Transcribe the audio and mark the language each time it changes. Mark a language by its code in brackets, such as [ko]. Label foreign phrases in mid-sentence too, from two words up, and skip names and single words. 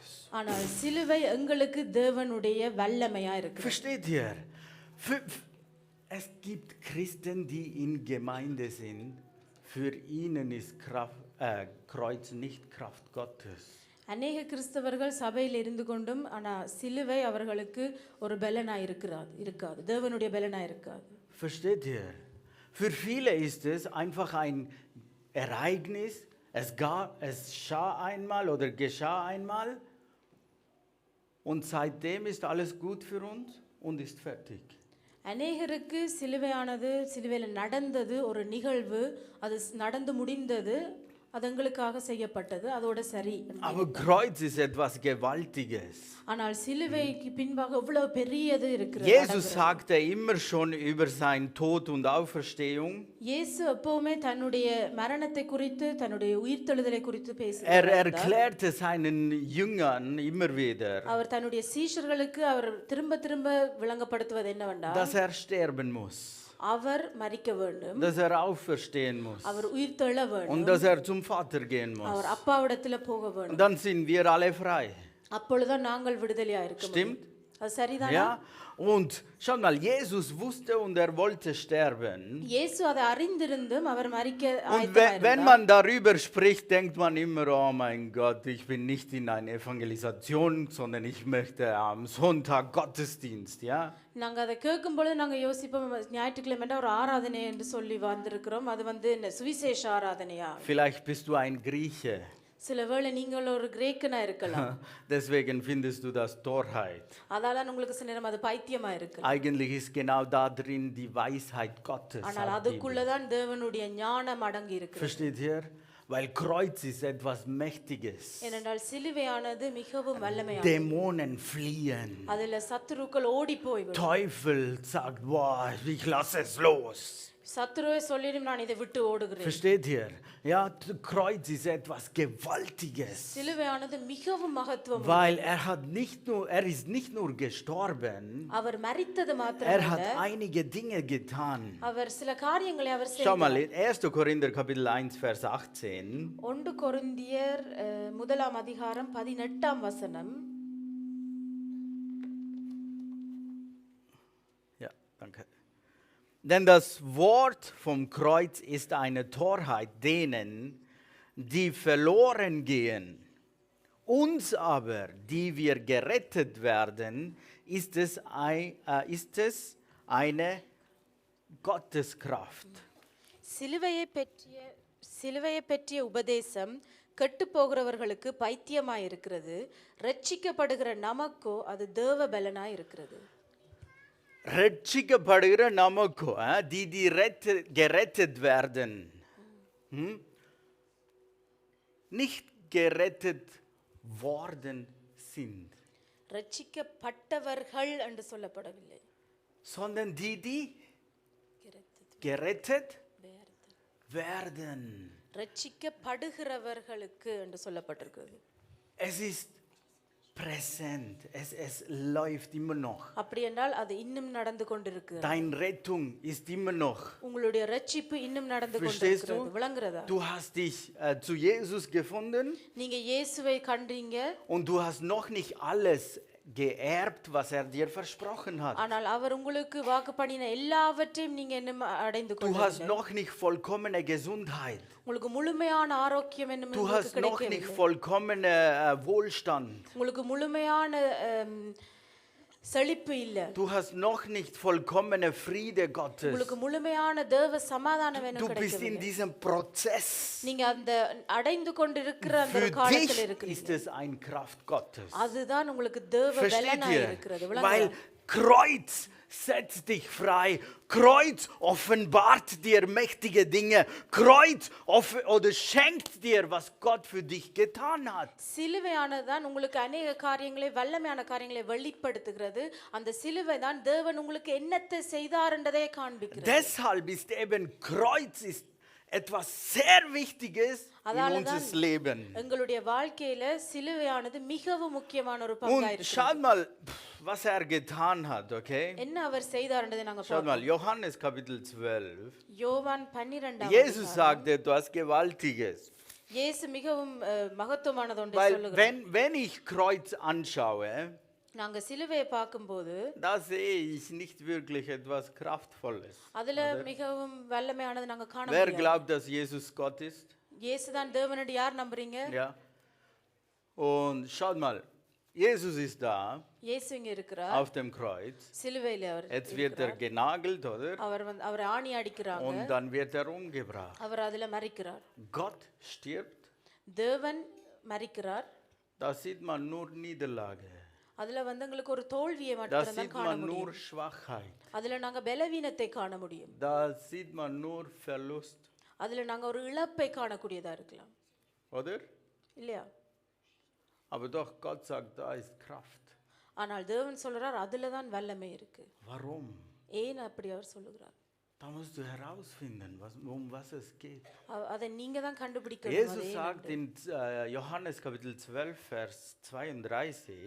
[ta] ஆனால் சிலுவை எங்களுக்கு தேவனுடைய வல்லமையா இருக்கு. [de] Versteht ihr? Es gibt Christen, die in Gemeinde sind. Für ihnen ist Kreuz nicht Kraft Gottes. [ta] அநேக கிறிஸ்தவர்கள் சபையில் இருந்து கொண்டும் ஆனா சிலுவை அவர்களுக்கு ஒரு பலனா இருக்காது, தேவனுடைய பலனா இருக்காது. [de] Versteht ihr? Für viele ist es einfach ein Ereignis. Es geschah einmal oder geschah einmal und seitdem ist alles gut für uns und ist fertig. [ta] அநேகருக்கு சிலுவையில் நடந்தது ஒரு நிகழ்வு, அது நடந்து முடிந்தது, அது எங்களுக்காக செய்யப்பட்டது, அதோட சரி. [de] Aber Kreuz ist etwas Gewaltiges. [ta] ஆனால் சிலுவைக்கு பின்பாக இவ்வளவு பெரியது இருக்கிறது. [de] Jesus sagte immer schon über seinen Tod und Auferstehung. [ta] இயேசு எப்பவுமே தன்னுடைய மரணத்தை குறித்து, தன்னுடைய உயிர்த்தெழுதலை குறித்து பேசுகிறார். [de] Erklärte seinen Jüngern immer wieder, [ta] அவர் தன்னுடைய சீஷர்களுக்கு அவர் திரும்ப திரும்ப விளங்கப்படுத்துவது என்னவென்றால், [de] dass sterben muss. [ta] அவர் மரிக்க வேண்டும், [de] Dass auferstehen muss. [ta] அவர் உயிர்த்தெழ வேண்டும், [de] Und dass zum Vater gehen muss. [ta] அவர் அப்பாவிடத்துல போக [de] Und [ta] வேண்டும். [de] dann sind wir alle frei. [ta] அப்பொழுதுதான் நாங்கள் விடுதலையா இருக்க முடியும். [de] Stimmt? [ta] அது சரிதானா? [de] Ja? Und schau mal, Jesus wusste und wollte sterben. [ta] இயேசு அதை அறிந்திருந்தும் அவர் மரிக்க [de] Und [ta] ஆயத்தமா [de] wenn [ta] இருந்தார். [de] man darüber spricht, denkt man immer, oh mein Gott, ich bin nicht in einer Evangelisation, sondern ich möchte am Sonntag Gottesdienst, ja? [ta] நாங்க அதை கேட்கும் பொழுது நாங்க யோசிப்போம், ஞாயிற்றுக்கிழமை ஒரு ஆராதனை என்று சொல்லி வந்திருக்கிறோம், அது வந்து என்ன சுவிசேஷ ஆராதனையா? [de] Vielleicht bist du ein Grieche. [ta] சில வேளை நீங்கள் ஒரு கிரேக்கனா இருக்கலாம், [de] Deswegen findest du das Torheit. [ta] அதால உங்களுக்கு சில நேரம் அது பைத்தியமா இருக்கு. [de] Eigentlich ist genau da drin die Weisheit Gottes. [ta] ஆனால் அதுக்குள்ளதான் தேவனுடைய ஞானம் அடங்கி இருக்கு. [de] Versteht ihr? Weil Kreuz ist etwas Mächtiges. [ta] ஏனென்றால் சிலுவையானது மிகவும் வல்லமையானது. [de] Dämonen fliehen. [ta] அதுல சத்துருக்கள் ஓடி போய்விடும். [de] Teufel sagt, boah, ich lasse es los. [ta] சத்துருவே சொல்லிடும், நான் இதை விட்டு ஓடுகிறேன். [de] Versteht ihr? Ja, Kreuz ist etwas Gewaltiges. [ta] சிலுவையானது மிகவும் மகத்துவம். [de] Weil er ist nicht nur gestorben, [ta] அவர் மரித்தது [de] er [ta] மாத்திரமல்ல, [de] hat einige Dinge getan. [ta] அவர் சில காரியங்களை அவர் [de] Schau mal, [ta] செய்தார். [de] in 1. Korinther Kapitel 1, Vers 18. [ta] 1 கொரிந்தியர் 1 அதிகாரம் 18 வசனம். [de] Ja, danke. Denn das Wort vom Kreuz ist eine Torheit denen, die verloren gehen. Uns aber, die wir gerettet werden, ist es eine Gotteskraft. [ta] சிலுவையை பற்றிய உபதேசம் கெட்டு போகிறவர்களுக்கு பைத்தியமாய் இருக்கிறது, ரட்சிக்கப்படுகிற நமக்கோ அது தேவ பலனாய் இருக்கிறது. ரட்சிக்கப்படுகிற நமக்கு, [de] die gerettet werden. Nicht gerettet worden sind. [ta] ரட்சிக்கப்பட்டவர்கள் என்று சொல்லப்படவில்லை, [de] Sondern die gerettet werden. [ta] ரட்சிக்கப்படுகிறவர்களுக்கு என்று சொல்லப்பட்டிருக்கிறது. [de] Es ist präsent. Es läuft immer noch. [ta] அப்படி என்றால் அது இன்னும் நடந்து கொண்டிருக்கு. [de] Deine Rettung ist immer noch. [ta] உங்களுடைய ரட்சிப்பு இன்னும் நடந்து [de] Verstehst [ta] கொண்டிருக்கிறது. [de] du? [ta] விளங்குறதா? [de] Du hast dich zu Jesus gefunden [ta] நீங்க இயேசுவை கண்டீங்க. [de] und du hast noch nicht alles geerbt, was er dir versprochen hat. [ta] ஆனால் அவர் உங்களுக்கு வாக்கு பண்ணின எல்லாவற்றையும் நீங்க இன்னும் அடைந்து [de] Du hast [ta] கொள்ளவில்லை. [de] noch nicht vollkommene Gesundheit. [ta] உங்களுக்கு முழுமையான ஆரோக்கியம் இன்னும் [de] Du [ta] உங்களுக்கு [de] hast noch nicht [ta] கிடைக்கவில்லை. [de] vollkommene Wohlstand. [ta] உங்களுக்கு முழுமையான செழிப்பு இல்ல. [de] Du hast noch nicht vollkommene Friede Gottes. [ta] உங்களுக்கு முழுமையான தேவ சமாதானம் [de] Du [ta] இன்னும் [de] bist in [ta] கிடைக்கவில்லை. [de] diesem Prozess. [ta] நீங்க அந்த அடைந்து கொண்டிருக்கிற அந்த [de] Für [ta] காலத்துல [de] dich [ta] இருக்கிறீங்க. [de] ist es eine Kraft Gottes. [ta] அதுதான் உங்களுக்கு தேவ [de] Versteht [ta] பலனாய் [de] ihr? [ta] இருக்கிறது. [de] Weil [ta] விளங்குதா? [de] Kreuz setzt dich frei. Kreuz offenbart dir mächtige Dinge. Kreuz oder schenkt dir, was Gott für dich getan hat. [ta] சிலுவையானதுதான் உங்களுக்கு அநேக காரியங்களை வல்லமையான காரியங்களை வெளிப்படுத்துகிறது. அந்த சிலுவை தான் தேவன் உங்களுக்கு என்னத்தை செய்தார்ன்றதை காண்பிக்கிறது. [de] Deshalb ist eben Kreuz ist etwas sehr Wichtiges in unser Leben. [ta] எங்களுடைய வாழ்க்கையில சிலுவையானது மிகவும் முக்கியமான ஒரு [de] Und [ta] பங்காய் இருக்கு. [de] schaut mal, was er getan hat, okay? [ta] என்ன அவர் செய்தார்ன்றதை நாங்க [de] Schaut mal, Johannes Kapitel 12. [ta] யோவான் 12 [de] Jesus sagt etwas Gewaltiges. [ta] இயேசு மிகவும் மகத்துவமானது ஒன்றை [de] Weil [ta] சொல்லுகிறார். [de] wenn ich Kreuz anschaue, [ta] நாங்க சிலுவையை பார்க்கும்போது [de] da sehe ich nicht wirklich etwas Kraftvolles. [ta] அதுல மிகவும் வல்லமையானது நாங்க காண [de] Wer [ta] முடியாது. [de] glaubt, dass Jesus Gott ist? [ta] இயேசுதான் தேவனடி யார் நம்புறீங்க? [de] Ja. Und schaut mal, Jesus ist da [ta] இயேசு இங்க இருக்கிறார். [de] auf dem Kreuz. [ta] சிலுவையில அவர் [de] Jetzt wird er genagelt, oder? [ta] அவரை ஆணி அடிக்கிறாங்க. [de] Und dann wird er umgebracht. [ta] அவர் அதுல மரிக்கிறார். [de] Gott stirbt. [ta] தேவன் மரிக்கிறார். [de] Da sieht man nur Niederlage. [ta] அதுல உங்களுக்கு ஒரு தோல்வியை [de] Da [ta] மட்டும் தான் [de] sieht [ta] காண [de] man nur [ta] முடியும். [de] Schwachheit. [ta] அதுல நாங்க பலவீனத்தை காண முடியும். [de] Da sieht man nur Verlust. [ta] அதுல நாங்க ஒரு இழப்பை காணக்கூடியதா இருக்கலாம். [de] Oder? [ta] இல்லையா? [de] Aber doch, Gott sagt, da ist Kraft. [ta] ஆனால் தேவன் சொல்றார் அதுல தான் வல்லமை இருக்கு. [de] Warum? [ta] ஏன் அப்படி அவர் சொல்லுகிறார்? [de] Da musst du herausfinden, um was es geht. [ta] அதை நீங்க தான் கண்டுபிடிக்கணும். [de] Jesus sagt in Johannes Kapitel 12, Vers 32,